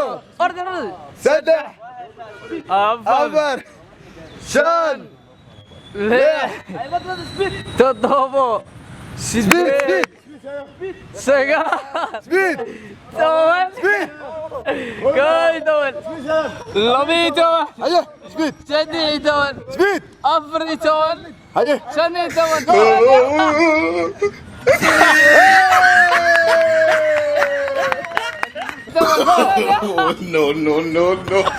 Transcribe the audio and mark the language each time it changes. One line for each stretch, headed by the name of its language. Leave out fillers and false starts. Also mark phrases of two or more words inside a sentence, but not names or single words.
Somali: order سدح afar afar shan lix toddobo sideed sagaal سبيد toban سبيد koob iyo toban laba iyo toban هيا سبيد saddex iyo toban سبيد afar iyo toban هيا shan iyo toban No.